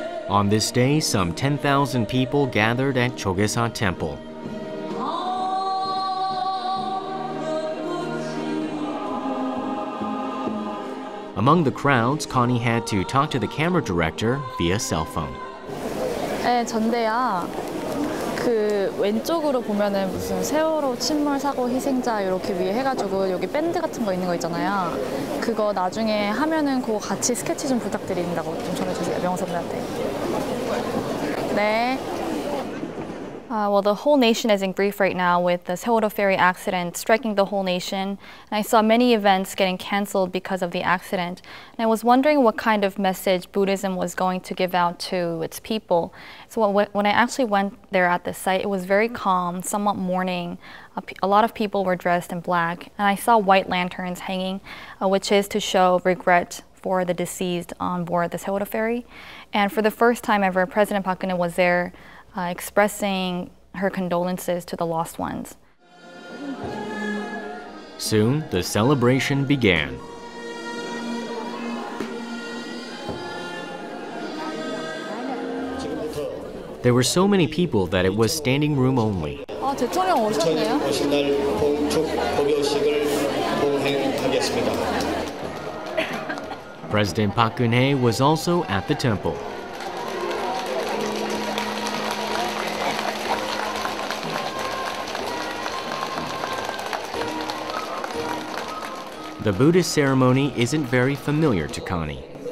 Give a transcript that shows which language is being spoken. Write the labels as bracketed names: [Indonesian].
[English] On this day, some 10,000 people gathered at Jogyesa Temple. Among the crowds, Connie had to talk to the camera director via cell phone. [Korean] 네, 전데요. 그 왼쪽으로 보면은 무슨 세월호 침몰 사고 희생자 이렇게 위에 해가지고 여기 밴드 같은 거 있는 거 있잖아요. 그거 나중에 하면은 그거 같이 스케치 좀 부탁드린다고 좀 전해주세요, 명사분한테. 네. [English] Well, the whole nation is in grief right now with the Sewol-ho ferry accident striking the whole nation. And I saw many events getting canceled because of the accident. And I was wondering what kind of message Buddhism was going to give out to its people. So when I actually went there at the site, it was very calm, somewhat mourning. A lot of people were dressed in black. And I saw white lanterns hanging, which is to show regret for the deceased on board the Sewol-ho ferry. And for the first time ever, President Park Geun-hye was there expressing her condolences to the lost ones. Soon, the celebration began. There were so many people that it was standing room only. [Korean] 아, 대통령 오셨네요. 오신 날 복요식을 봉행하겠습니다. [English] President Park Geun-hye was also at the temple. The Buddhist ceremony isn't very familiar to Connie.